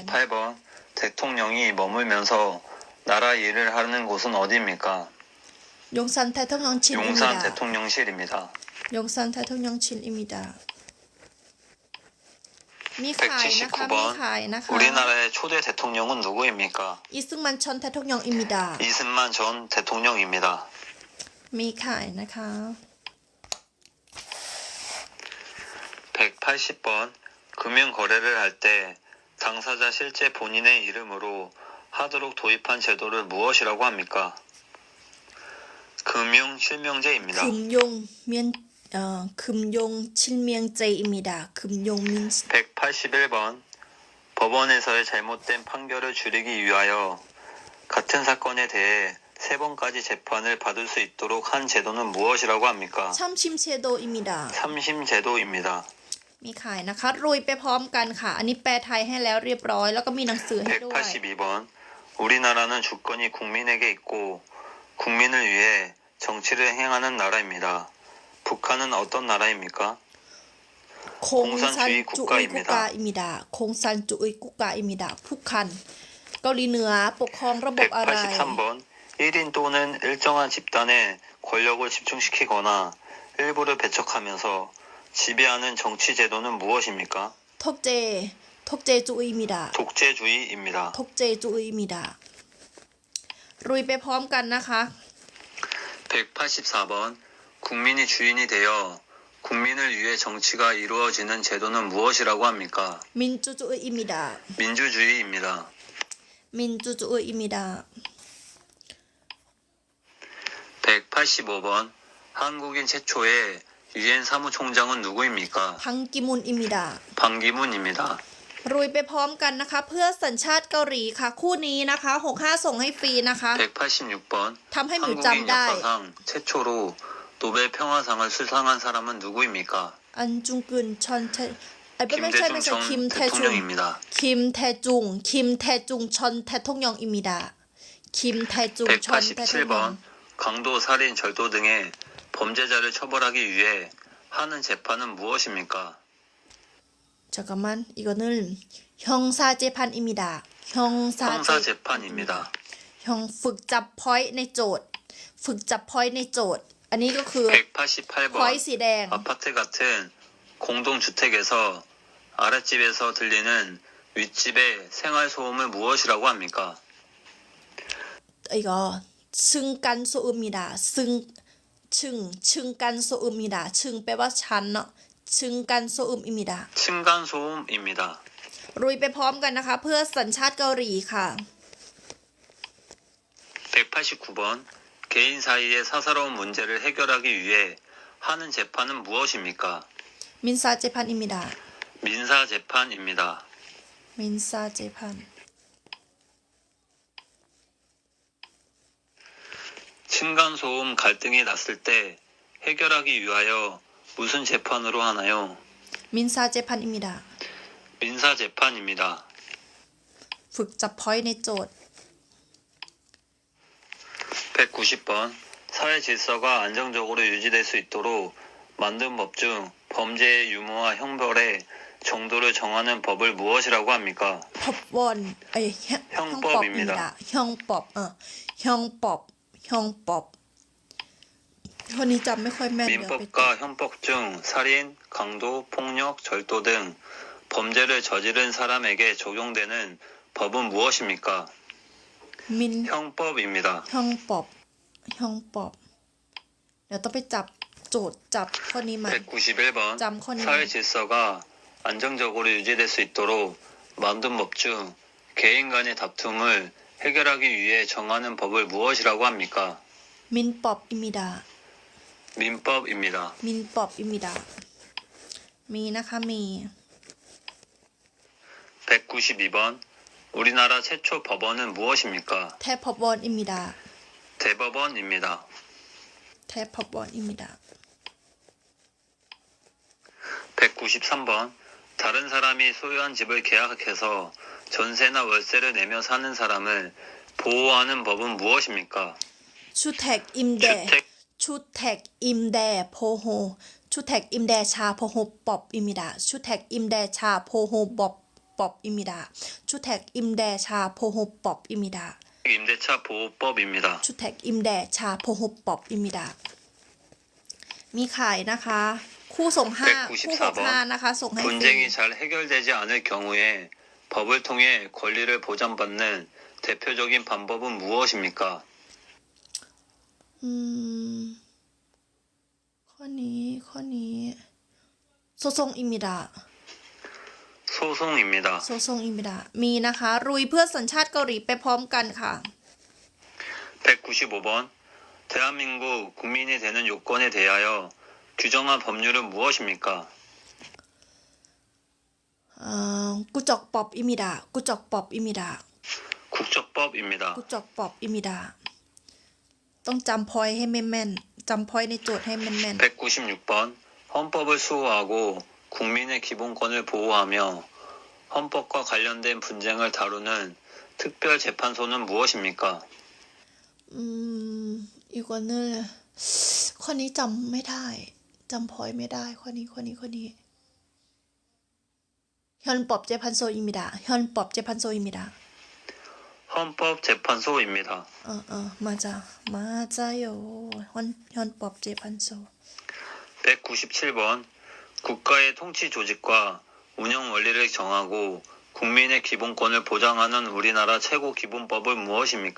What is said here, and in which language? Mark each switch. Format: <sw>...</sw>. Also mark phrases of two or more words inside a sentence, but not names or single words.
<ko>178번 대통령이 머물면서 나라 일을 하는 곳은 어디입니까? 용산 대통령실입니다. 용산 대통령실입니다. 용산 대통령실입니다.</ko> <th>มีขายนะคะมีขายนะคะ</th> <ko>우리나라의 초대 대통령은 누구입니까? 이승만 전 대통령입니다. 이승만 전 대통령입니다.</ko> <th>มีขายนะคะ</th> <ko>180번 금융 거래를 할 때 당사자 실제 본인의 이름으로 하도록 도입한 제도를 무엇이라고 합니까? 금융 실명제입니다. 금용 칠명제입니다. 금용 민 181번 법원에서의 잘못된 판결을 줄이기 위하여 같은 사건에 대해 3번까지 재판을 받을 수 있도록 한 제도는 무엇이라고 합니까? 삼심제도입니다. 삼심제도입니다.</ko> <th>มีขายนะคะรุยไปพร้อมกันค่ะ อันนี้แปลไทยให้แล้วเรียบร้อยแล้วก็มีหนังสือให้ด้วย</th> <ko>182번 우리나라는 주권이 국민에게 있고 국민을 위해 정치를 행하는 나라입니다. 북한은 어떤 나라입니까? 공산주의 국가입니다 공산주의 국가입니다</ko> <th>ผู้คันเกาหลีเหนือปกครองระบบอะไร</th> <ko>183번 1인 또는 일정한 집단에 권력을 집중시키거나 일부를 배척하면서 지배하는 정치 제도는 무엇입니까? 독재주의입니다 독재주의입니다. 독재주의입니다</ko> <th>รุยไปพร้อมกันนะคะ</th> <ko>184번 국민이 주인이 되어 국민을 위해 정치가 이루어지는 제도는 무엇이라고 합니까? 민주주의입니다 민주주의입니다. 민주주의입니다 185번 한국인 최초의 유엔 사무총장은 누구입니까? 반기문입니다 반기문입니다.</ko> <th>รุยไปพร้อมกันนะคะ เพื่อสัญชาติเกาหลีค่ะ คู่นี้นะคะ65ส่งให้ฟรีนะคะ</th> <ko>186번</ko> <th>ทำให้หมิว</th> <ko>한국인</ko> <th>จำได้</th> <ko>역사상 최초로 노벨 평화상을 수상한 사람은 누구입니까? 안중근 전대</ko> <th>ไอ้ไม่ใช่</th> <ko>김대중 คิม 전 แทจุง 대통령입니다. 김대중 전 대통령입니다 김대중 전 대통령 187번 강도, 살인, 절도 등의 범죄자를 처벌하기 위해 하는 재판은 무엇입니까? 잠깐만 이거는 형사재판입니다. 형사재판입니다.</ko> <th>ฝึกจับพอยต์ในโจทย์ฝึกจับพอยต์ในโจทย์อันนี้ก็คือ</th> <ko>188번</ko> <th>พอยต์สีแดง</th> <ko>아파트 같은 공동주택에서 아랫집에서 들리는 윗집의 생활소음을 무엇이라고 합니까? 이거 층간소음이다. 층간소음이다. 층</ko> <th>แปลว่าชั้นเนาะ</th> <ko>층간소음입니다. 층간소음입니다.</ko> <th>รุยไปพร้อมกันนะคะ เพื่อสัญชาติเกาหลีค่ะ</th> <ko>189번 개인 사이의 사사로운 문제를 해결하기 위해 하는 재판은 무엇입니까? 민사재판입니다. 민사재판입니다. 민사재판. 층간소음 갈등이 났을 때 해결하기 위하여 무슨 재판으로 하나요? 민사재판입니다. 민사재판입니다.</ko> <th>ฝึกจับพอยต์ในโจทย์</th> <ko>190번 사회 질서가 안정적으로 유지될 수 있도록 만든 법 중 범죄의 유무와 형벌의 정도를 정하는 법을 무엇이라고 합니까?</ko> <th>พบวนไอ้</th> <ko>형법입니다</ko> <th>ห้องปอบคนนี้จำไม่ค่อยแม่นเดี๋ยวไป</th> <ko>민법과 형법 중 살인, 강도, 폭력, 절도 등 범죄를 저지른 사람에게 적용되는 법은 무엇입니까? มิน 형법입니다.</ko> <th>ห้องปอบเดี๋ยวต้องไปจับโจทย์จับข้อนี้มา</th> <ko>191번 짬커니. 사회 질서가 안정적으로 유지될 수 있도록 만든 법 중 개인 간의 다툼을 해결하기 위해 정하는 법을 무엇이라고 합니까? 민법입니다 민법입니다. 민법입니다</ko> <th>มีนะคะมี</th> <ko>192번 우리나라 최초 법원은 무엇입니까? 대법원입니다 대법원입니다. 대법원입니다 193번 다른 사람이 소유한 집을 계약해서 전세나 월세를 내며 사는 사람을 보호하는 법은 무엇입니까? 주택 임대 주택 주택 임대 보호 주택 임대차 보호법입니다. 주택 임대차 보호법입니다. 주택 임대차 보호법입니다. 임대차 보호법입니다. 주택 임대차 보호법입니다.</ko> <th>มีขายนะคะ คู่ส่งห้าคู่หกห้านะคะ ส่งให้ฟรี</th> <ko>분쟁이 잘 해결되지 않을 경우에 법을 통해 권리를 보장받는 대표적인 방법은 무엇입니까?</ko> <th>ข้อนี้</th> <ko>소송입니다 소송입니다. 소송입니다</ko> <th>มีนะคะ รุยเพื่อสัญชาติเกาหลีไปพร้อมกันค่ะ</th> <ko>195번 대한민국 국민이 되는 요건에 대하여 규정한 법률은 무엇입니까? 국적법입니다 국적법입니다 국적법입니다. 국적법입니다</ko> <th>ต้องจำพอยให้แม่นๆจำพอยในโจทย์ให้แม่น</th> <ko>196번 헌법을 수호하고 국민의 기본권을 보호하며 헌법과 관련된 분쟁을 다루는 특별재판소는 무엇입니까?</ko> <th>อีกคนนึงข้อนี้จำไม่ได้จำพอยไม่ได้ข้อนี้</th> <ko>헌법재판소입니다. 헌법재판소입니다. 헌법재판소입니다. 맞아요. 헌법재판소. 197번 국가의 통치 조직과 운영 원리를 정하고 국민의 기본권을 보장하는 우리나라 최고 기본법은 무엇입니까?</ko>